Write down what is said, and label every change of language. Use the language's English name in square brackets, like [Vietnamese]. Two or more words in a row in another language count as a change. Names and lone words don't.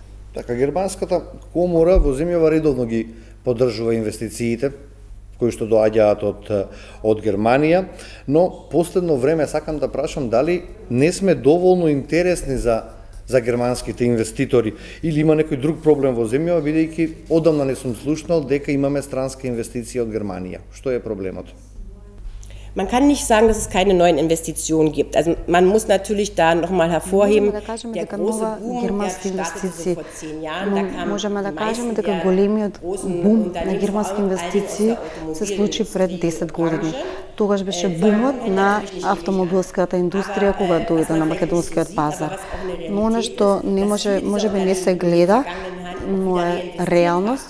[Macedonian] Така, германската комора во земјава редовно ги поддржува инвестициите кои што доаѓаат од Германија, но последно време сакам да прашам дали не сме доволно интересни за германските инвеститори или има некој друг проблем во земјава, бидејќи одамна не сум слушнал дека имаме странски инвестиции од Германија. Што е проблемот? [German] Man kann nicht sagen, dass es keine neuen Investitionen gibt. Also man muss natürlich da nochmal hervorheben, der große Boom, der startete so vor 10 Jahren. [Macedonian] Можеме да кажеме дека големиот бум на германски инвестиции се случи пред 10 години. Тогаш беше бумот на автомобилската индустрија кога дојде на македонскиот пазар. Но она што не можеби не се гледа, но е реалност.